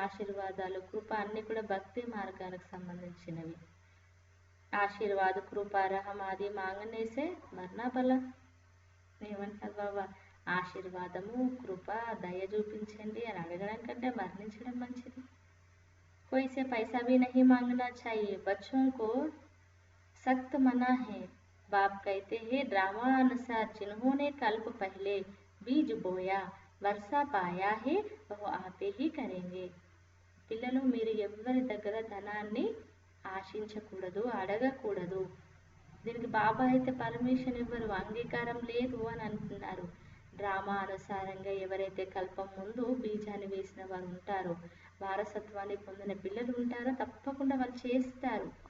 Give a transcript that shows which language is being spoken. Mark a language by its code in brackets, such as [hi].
[te] ఆశీర్వాదాలు కృప అన్నీ కూడా భక్తి మార్గానికి సంబంధించినవి. [hi] ఆశీర్వాద కృప రహం ఆది మాంగనేసే మరణా బల. [te] ఏమంటారు బాబా, ఆశీర్వాదము కృప దయ చూపించండి అని అడగడం కంటే మరణించడం మంచిది. [hi] कोई से पैसा भी नहीं मांगना चाहिए, बच्चों को सख्त मना है. बाप कहते हैं ड्रामा अनुसार जिन्होंने कल्प पहले बीज बोया वर्षा पाया है वह आपे ही करेंगे. [te] పిల్లలు మీరు ఎవరి దగ్గర ధనాన్ని ఆశించకూడదు, అడగకూడదు. దీనికి బాబా అయితే పర్మిషన్ ఇవ్వరు, అంగీకారం లేదు అని అంటున్నారు. డ్రామా అనుసారంగా ఎవరైతే కల్పం ముందు బీజాన్ని వేసిన వారు ఉంటారో, వారసత్వాన్ని పొందిన పిల్లలు ఉంటారో తప్పకుండా వాళ్ళు చేస్తారు.